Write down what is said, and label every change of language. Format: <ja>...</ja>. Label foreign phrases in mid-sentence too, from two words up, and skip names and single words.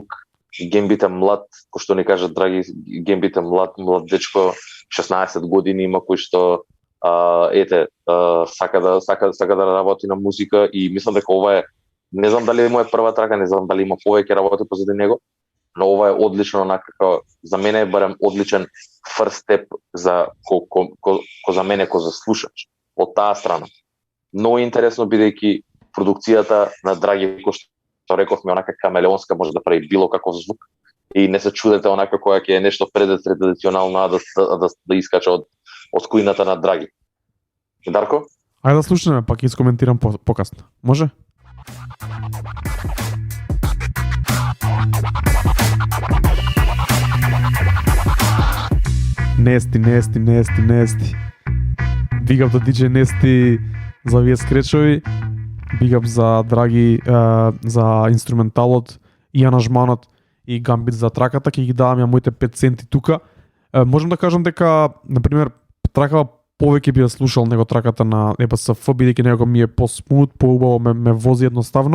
<mk>Gambit е млад, кој што ни кажа Драги, Gambit е млад дечко, 16 години има, кој што сака да работи на музика и мислам дека ова е, не знам дали е моја прва трака, не знам дали има повеќе работи позади него, но ова е одлично, онака за мене е барем одличен</mk> <en>first step</en> <mk>за ко за мене ко за слушач од таа страна. Многу интересно бидејќи продукцијата на Драги, кој што рековме, онака камелеонска, може да прави било каков звук и не се чудете онака која ќе е нешто традиционално да искача од кујната на Драги. Дарко? Ајде да слушаме, пак искоментирам покасно. Може? Nesty.</mk> <en>Big up</en> <mk>до DJ Nesty за овие скречови.</mk> <en>Big up</en> <mk>за Драги за инструменталот и аранжманот и Gambit за траката. Ќе ги давам ја моите 5 центи тука. Можам да кажам дека, например, тракава повеќе би ја слушал него траката на EBSF, бидејќи некако ми е по-смут, поубаво ме вози едноставно.</mk>